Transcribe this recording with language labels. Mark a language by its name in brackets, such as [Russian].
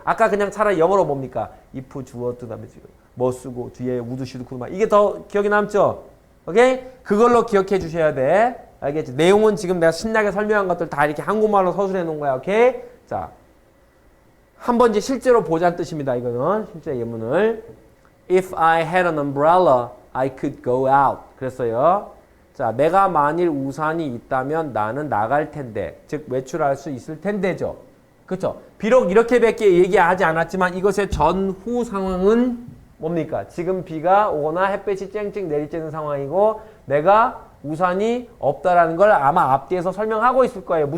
[Korean] 아까 그냥 차라리 영어로 뭡니까? if 주어 그다음에 지금 뭐 쓰고 뒤에 [English] would should could [Korean] 이게 더 기억이 남죠. 오케이? 그걸로 기억해 주셔야 돼. 알겠지? 내용은 지금 내가 신나게 설명한 것들 다 이렇게 한국말로 서술해 놓은 거야. 오케이? 자. 한번 이제 실제로 보자는 뜻입니다. 이거는 실제 예문을. [English] If I had an umbrella, I could go out. [Korean] 그랬어요. 자, 내가 만일 우산이 있다면 나는 나갈 텐데. 즉 외출할 수 있을 텐데죠. 그렇죠? 비록 이렇게밖에 얘기하지 않았지만 이것의 전후 상황은 뭡니까? 지금 비가 오거나 햇볕이 쨍쨍 내리쬐는 상황이고 내가 우산이 없다라는 걸 아마 앞뒤에서 설명하고 있을 거예요.